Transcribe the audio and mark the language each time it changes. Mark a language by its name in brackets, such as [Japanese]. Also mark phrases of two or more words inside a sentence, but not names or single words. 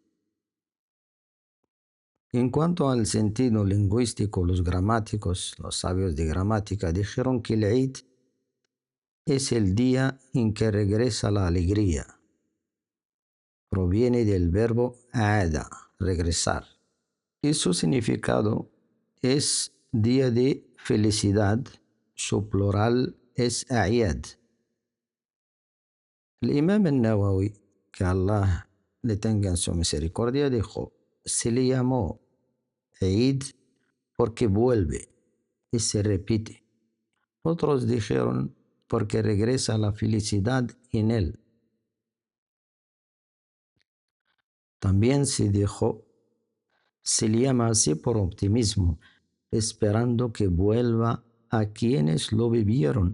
[Spanish] En cuanto al sentido lingüístico, los gramáticos, los sabios de gramática, dijeron que el Eid es el día en que regresa la alegría. Proviene del verbo aada, regresar, y su significado es día de felicidad. Su plural es a'yad. El Imam al-Nawawi, que Allah le tenga en su misericordia, dijo: se le llamó Eid porque vuelve y se repite. Otros dijeron porque regresa la felicidad en él. También se dijo, se le llama así por optimismo, esperando que vuelva a quienes lo vivieron.